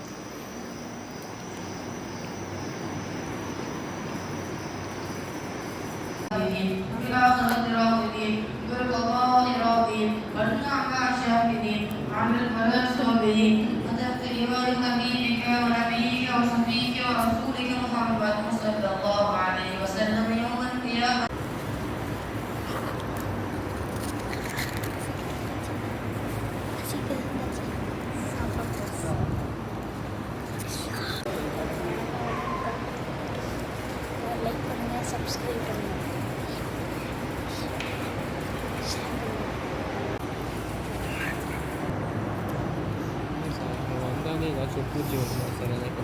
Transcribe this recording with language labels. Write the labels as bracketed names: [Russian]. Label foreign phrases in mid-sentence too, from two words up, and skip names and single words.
[Arabic] في الآخرة راغبين بالقضاء راضين والنعماء شاكرين وعمل الفلاح صابرين وتحت لواء حبيبك ونبيك وصفيك ورسولك محمد صلى الله عليه وسلم يوم القيامة. [Tamil] லைக் பண்ணுங்க, சப்ஸ்கிரைப் பண்ணுங்க. ஏதாச்சும் பூச்சி வருமா சார்?